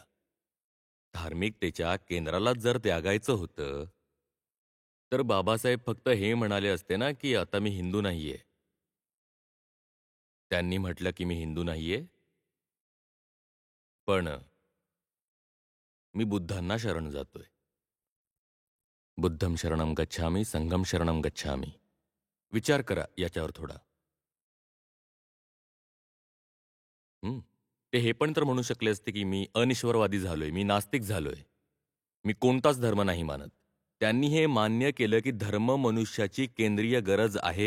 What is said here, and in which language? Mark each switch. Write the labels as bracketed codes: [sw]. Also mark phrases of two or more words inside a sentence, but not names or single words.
[mr] धार्मिकतेच्या केंद्रालाच जर त्यागायचं होतं, तर बाबासाहेब फक्त हे म्हणाले असते ना, की आता मी हिंदू नाहीये. त्यांनी म्हटलं की मी हिंदू नाहीये, पण मी बुद्धांना शरण जातोय. [pi] बुद्धं शरणं गच्छामि, संघं शरणं गच्छामि. [mr] विचार करा याच्यावर थोडा. ते हे पण तर म्हणू शकले असते की मी अनिश्वरवादी झालोय, मी नास्तिक झालोय, मी कोणताच धर्म नाही मानत. त्यांनी हे मान्य केलं की धर्म मनुष्याची केंद्रीय गरज आहे.